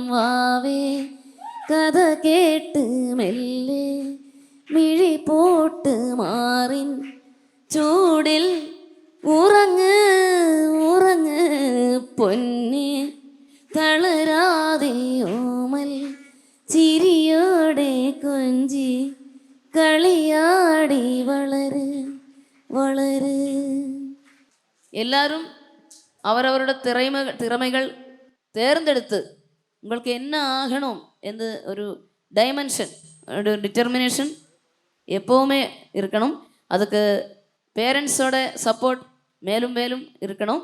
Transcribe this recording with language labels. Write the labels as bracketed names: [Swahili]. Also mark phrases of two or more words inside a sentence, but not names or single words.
[Malayalam] വാവേ കഥ കേട്ട് മെല്ലെ മിഴി പോട്ട് മാറിൻ ചൂടിൽ ഉറങ്ങ് ഉറങ്ങ് പൊന്നെ തളരാതെ ഓമൽ ചിരിയോടെ കൊഞ്ചി കളിയാടി വളര് വളര്. [Tamil] எல்லாரும் அவரவரோட திறமைகள் தேர்ந்தெடுத்து உங்களுக்கு என்ன ஆகணும் என்ற ஒரு டைமென்ஷன் ஒரு டிட்டர்மினேஷன் எப்போவுமே இருக்கணும். அதுக்கு பேரண்ட்ஸோட சப்போர்ட் மேலும் மேலும் இருக்கணும்.